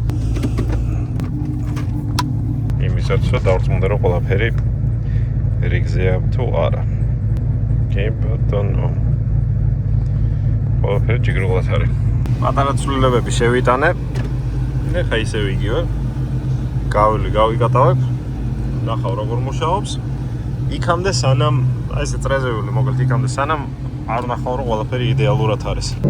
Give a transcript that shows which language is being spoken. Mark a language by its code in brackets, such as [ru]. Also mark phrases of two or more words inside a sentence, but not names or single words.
[ka] იმისაც რომ დავწმუნდე რომ ყველაფერი რიგზეა თუ არა. [en] Okay, but don't know. [ka] ყველაფერი ჯიგრულად არის. პატარა ცვლილებები შევიტანე. ეხა ისევ იგივე. გავიკატავებ. ნახავ როგორ მუშაობს. იქამდე სანამ აი ესე წრეზეული, მოკლედ იქამდე სანამ არ ნახავ რომ ყველაფერი იდეალურად არის.